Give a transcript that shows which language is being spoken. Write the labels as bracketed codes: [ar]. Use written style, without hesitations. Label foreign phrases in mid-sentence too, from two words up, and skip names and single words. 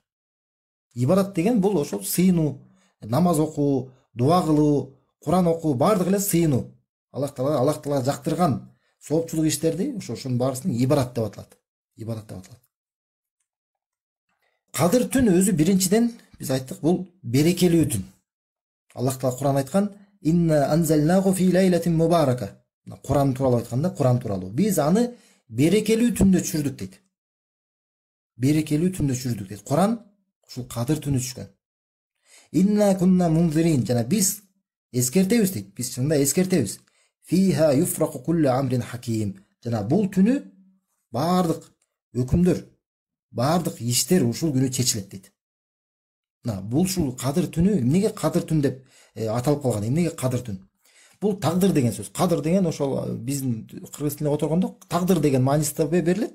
[ky] Ибадат деген бул ошол сыйынуу, намаз окуу, дуа кылуу, Куран окуу, бардык эле сыйынуу. Аллах Таала жактырган соопчулук иштерди, ошонун баарысын ибадат деп аталат. Кадыр түн өзү биринчиден биз айттык, бул берекелүү түн. Аллах Таала Куран айткан: [ar] "إنا أنزلناه في ليلة مباركة". [ky] Куран тууралуу айтканда, Куран тууралуу. Биз аны берекелүү түндө түшүрдүк дейт. Берекелүү түндө түшүрдүк дейт. Куран ушул кадыр түнү түшкөн. [ar] إنا كنا منذرين, [ky] жана биз эскертебиз дейт. Биз чынында эскертебиз. [ar] فيها يفرق كل أمر حكيم. [ky] Жана бул түнү бардык өкүмдөр, бардык иштер ушул күнү чечилет дейт. Бул ушул кадыр түнү эмнеге кадыр түн деп аталып калган? Эмнеге кадыр түн? Бул тагдыр деген сөз. Кадыр деген ошол биздин кыргыз тилинде отургондо тагдыр деген маанисинде берилет.